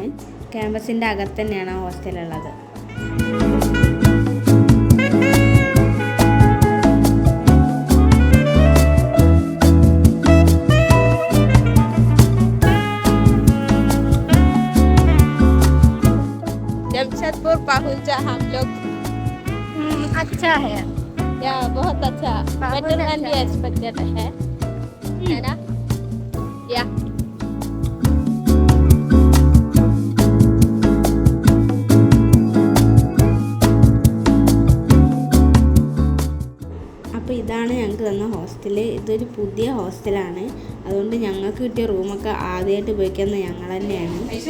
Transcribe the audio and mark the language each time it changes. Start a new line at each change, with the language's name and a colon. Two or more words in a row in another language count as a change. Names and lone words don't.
Malayalam: ക്യാമ്പസിൻ്റെ അകത്ത് തന്നെയാണ് ആ ഹോസ്റ്റലുള്ളത്.
Hindi: जमशेदपुर पहुंचा हम लोग. अच्छा है या बहुत अच्छा,
English: better than we expected
Hindi: है ना? या
Malayalam: അപ്പോൾ ഇതാണ് ഞങ്ങൾക്ക് തന്ന ഹോസ്റ്റൽ. ഇതൊരു പുതിയ ഹോസ്റ്റലാണ്. അതുകൊണ്ട് ഞങ്ങൾക്ക് കിട്ടിയ റൂമൊക്കെ ആദ്യമായിട്ട് ഉപയോഗിക്കുന്നത് ഞങ്ങൾ തന്നെയാണ്.